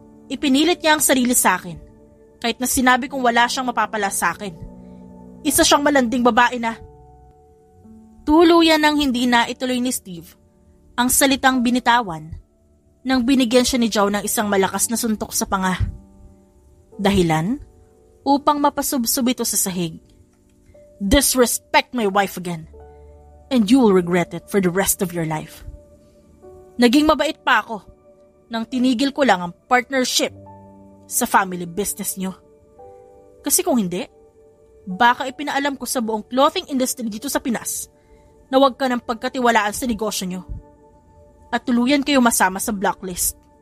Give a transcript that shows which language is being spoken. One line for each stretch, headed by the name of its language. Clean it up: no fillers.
Filipino: Ipinilit niya ang sarili sa akin, kahit na sinabi kong wala siyang mapapala sa akin. Isa siyang malanding babae na. Tuluyan nang hindi na ituloy ni Steve ang salitang binitawan nang binigyan siya ni Jao ng isang malakas na suntok sa panga. Dahilan upang mapasubsob ito sa sahig.
English: Disrespect my wife again, and you will regret it for the rest of your life.
Filipino: Naging mabait pa ako nang tinigil ko lang ang partnership sa family business niyo. Kasi kung hindi, baka ipinaalam ko sa buong clothing industry dito sa Pinas na huwag ka ng pagkatiwalaan sa negosyo niyo at tuluyan kayo masama sa blacklist.